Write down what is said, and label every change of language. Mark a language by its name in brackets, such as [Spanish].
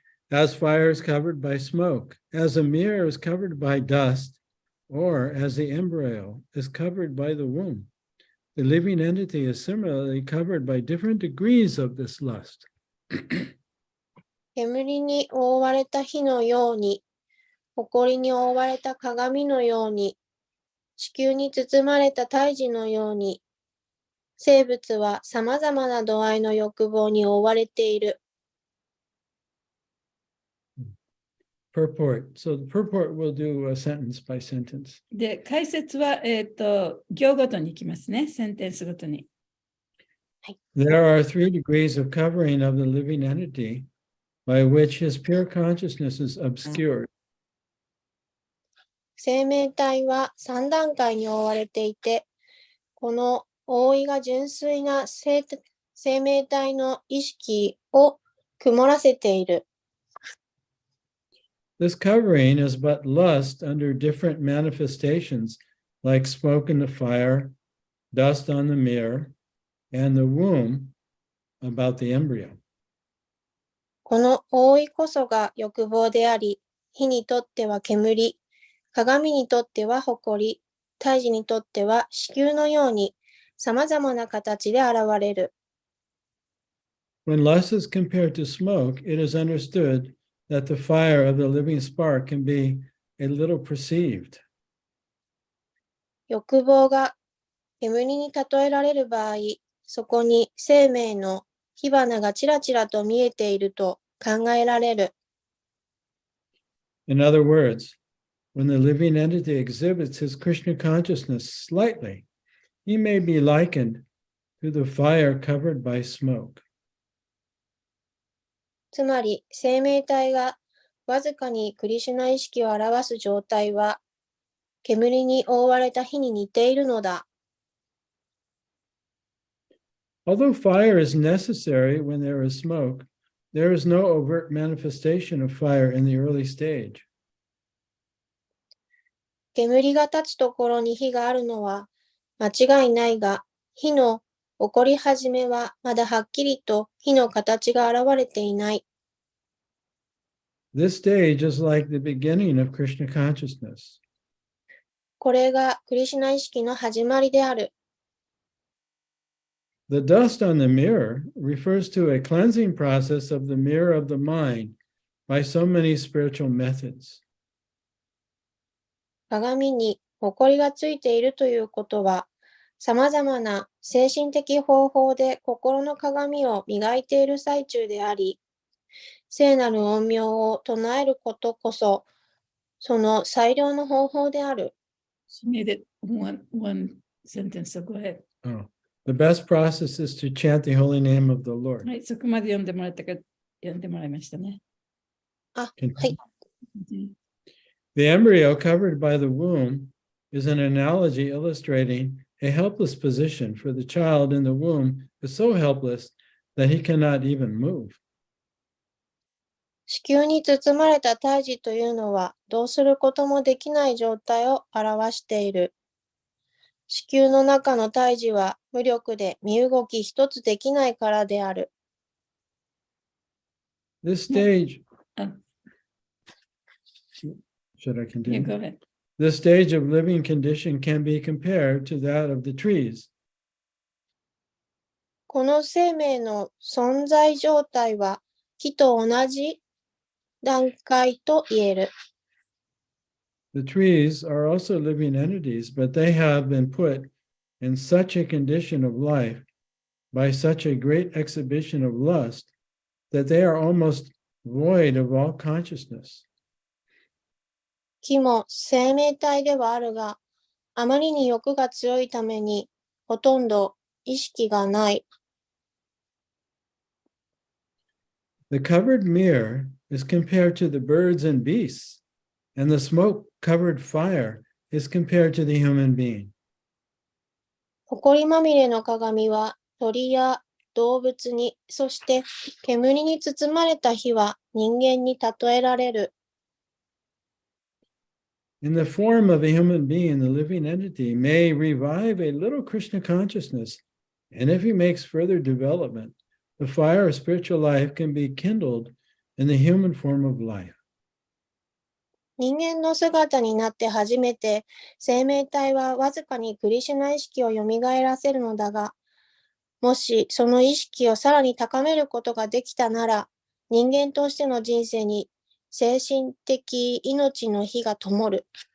[English] As fire is covered by smoke, as a mirror is covered by dust, or as the embryo is covered by the womb, the living entity is similarly covered by different degrees of this lust. [Japanese] 煙に覆われた火のように、埃に覆われた鏡のように、地球に包まれた胎児のように、生物はさまざまな度合いの欲望に覆われている。 [English] Purport. So the purport will do a sentence by sentence. [Japanese] で、解説は、行ごとに行きますね。センテンスごとに。 [English] There are 3 degrees of covering of the living entity by which his pure consciousness is obscured. [Japanese] 生命体は3段階に覆われていて、この覆いが純粋な生命体の意識を曇らせている。 [English] This covering is but lust under different manifestations, like smoke in the fire, dust on the mirror, and the womb about the embryo. [Japanese] この覆いこそが欲望であり、火にとっては煙、鏡にとっては埃、胎児にとっては子宮のように、さまざまな形で現れる。 [English] When lust is compared to smoke, it is understood that the fire of the living spark can be a little perceived. [Japanese] 欲望が煙に例えられる場合、そこに生命の火花がちらちらと見えていると考えられる。 [English] In other words, when the living entity exhibits his Krishna consciousness slightly, he may be likened to the fire covered by smoke. [Japanese] つまり、生命体がわずかにクリシュナ意識を表す状態は、煙に覆われた火に似ているのだ。 [English] Although fire is necessary when there is smoke, there is no overt manifestation of fire in the early stage. [Japanese] 煙が立つところに火があるのは間違いないが、火の起こり始めはまだはっきりと火の形が現れていない。 [English] This stage is like the beginning of Krishna consciousness. [Japanese] これがクリシュナ意識の始まりである。 [English] The dust on the mirror refers to a cleansing process of the mirror of the mind by so many spiritual methods. [Japanese] 鏡に埃がついているということは、さまざまな精神的方法で心の鏡を磨いている最中であり、聖なる音名を唱えることこそ、その最良の方法である。 [English] She made it one sentence, so go ahead. Oh. The best process is to chant the holy name of the Lord. [Japanese] はい、そこまで読んでもらったか、読んでもらいましたね。あ、はい。 [English] The embryo covered by the womb is an analogy illustrating a helpless position, for the child in the womb is so helpless that he cannot even move. [Japanese] 子宮に包まれた胎児というのは、どうすることもできない状態を表している。子宮の中の胎児は無力で身動き一つできないからである。 [English] This stage, Oh. should I Yeah, continue? go ahead. This stage of living condition can be compared to that of the trees. [Japanese] この生命の存在状態は木と同じ段階と言える。 [English] The trees are also living entities, but they have been put in such a condition of life by such a great exhibition of lust that they are almost void of all consciousness. [Japanese] 木も生命体ではあるが、あまりに欲が強いために、ほとんど意識がない。 [English] The covered mirror is compared to the birds and beasts, and the smoke-covered fire is compared to the human being. [Japanese] 埃まみれの鏡は鳥や動物に、そして煙に包まれた火は人間に例えられる。 [English] In the form of a human being, the living entity may revive a little Krishna consciousness, and if he makes further development, the fire of spiritual life can be kindled in the human form of life. [Japanese] 人間の姿になって初めて生命体はわずかにクリシュナ意識を蘇らせるのだが、もしその意識をさらに高めることができたなら、人間としての人生に精神的命の火が灯る。